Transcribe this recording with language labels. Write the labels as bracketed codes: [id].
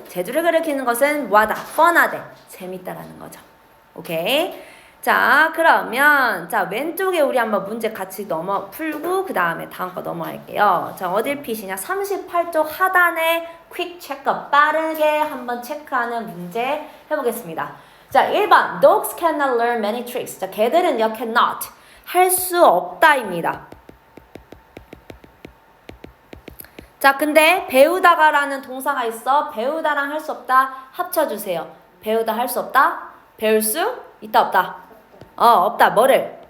[ko] 제주를 가르치는 것은 뭐하다? 뻔하대. 재밌다라는 거죠. 오케이? 자, 그러면 자, 왼쪽에 우리 한번 문제 같이 풀고 그 다음에 다음 거 넘어갈게요. 자, 어딜 피시냐? 38쪽 하단에 퀵 체크 빠르게 한번 체크하는 문제 해보겠습니다. 자, 1번 [en] Dogs cannot learn many tricks. [ko] 자, 개들은요 cannot 할 수 없다입니다. 자, 근데 배우다가라는 동사가 있어. 배우다랑 할 수 없다 합쳐주세요. 배우다 할 수 없다. 배울 수 있다 없다. 없다. 뭐를?